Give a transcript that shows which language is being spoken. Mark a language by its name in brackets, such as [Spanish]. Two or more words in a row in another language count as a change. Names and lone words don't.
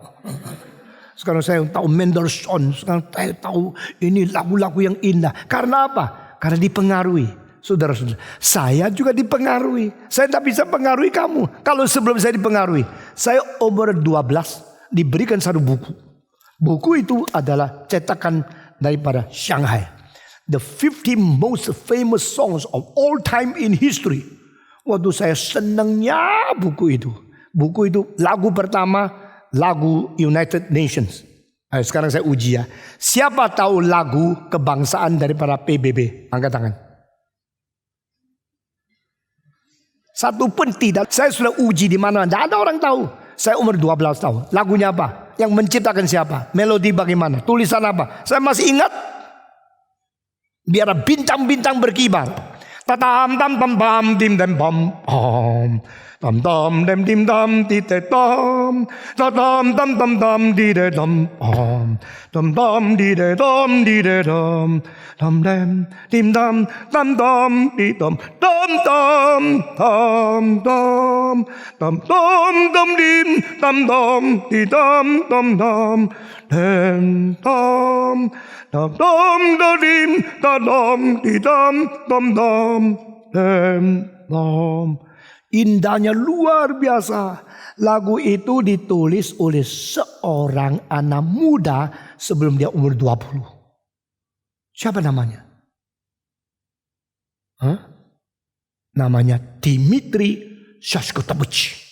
[Indonesian] Sekarang saya tahu Mendelssohn, sekarang saya tahu ini lagu-lagu yang indah. Karena apa? Karena dipengaruhi. Saudara-saudara, saya juga dipengaruhi. Saya tidak bisa pengaruhi kamu. Kalau sebelum saya dipengaruhi, saya umur 12 diberikan satu buku. Buku itu adalah cetakan daripada Shanghai. [English] The 50 most famous songs of all time in history. [Indonesian] Waktu saya senangnya buku itu. Buku itu lagu pertama, lagu [English] United Nations. [Indonesian] Sekarang saya uji ya. Siapa tahu lagu kebangsaan daripada PBB? Angkat tangan. Satu pun tidak. Saya sudah uji di mana. Tidak ada orang tahu. Saya umur 12 tahun. Lagunya apa? Yang menciptakan siapa? Melodi bagaimana? Tulisan apa? Saya masih ingat. Biar bintang-bintang berkibar. Tatam tam tam pam dim dem pam pam. Tam tam dem dim tam ti te tam. Tatam tam tam tam di de tam pam. Tam tam di de tam di de tam. Tam dem dim tam tam tam di tam. Tam tam tam tam. Tam tam tam dim tam tam di tam tam tam. Dem tam. Tam tam da dim da dam di tam tam tam. Dem tam. Indahnya luar biasa. Lagu itu ditulis oleh seorang anak muda sebelum dia umur 20. Siapa namanya? Namanya Dmitri Shostakovich.